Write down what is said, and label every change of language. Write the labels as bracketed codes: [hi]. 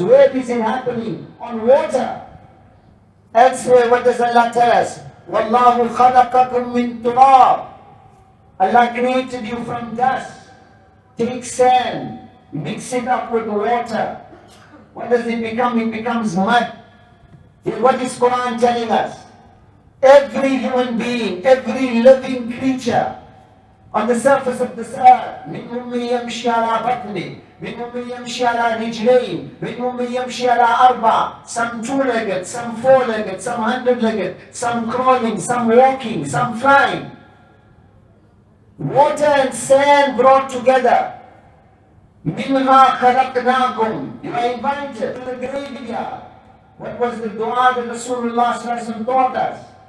[en] Where is it happening? On water. Elsewhere, what does Allah tell us? [ar] وَاللَّهُ خَلَقَكُم مِّن تُرَابٍ. [en] Allah created you from dust. Take sand, mix it up with water. What does it become? It becomes mud. What is Quran telling us? Every human being, every living creature on the surface of this earth, [ar] مِنْهُمْ مَن يَمْشِي عَلَى بَطْنِهِ, مِنْهُمْ مَن يَمْشِي عَلَى رِجْلَيْنِ, مِنْهُمْ مَن يَمْشِي عَلى أَرْبَعٍ. [en] Some 2-legged, some 4-legged, some 100-legged, some crawling, some walking, some flying. Water and sand brought together. [ar] Minha khalaqnakum. [en] You are invited to the graveyard. What was the dua that Rasulullah taught us?